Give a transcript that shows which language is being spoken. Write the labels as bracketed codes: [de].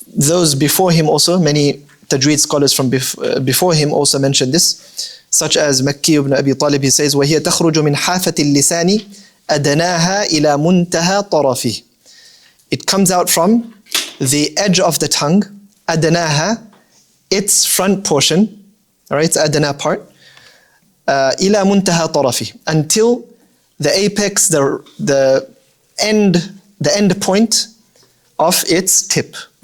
[en] Those before him also, many tajweed scholars from before him also mentioned this, such as Makki ibn Abi Talib. [ar] He says, وَهِيَ تَخْرُجُ مِنْ حَافَةِ اللِّسَانِ أَدَنَاهَا إِلَى مُنْتَهَى طَرَفِهِ. [en] it comes out from the edge of the tongue, [ar] adnaha, [en] its front portion, all right, it's adna part, [ar] ila muntaha tarafi, [en] until the apex, the end point of its tip.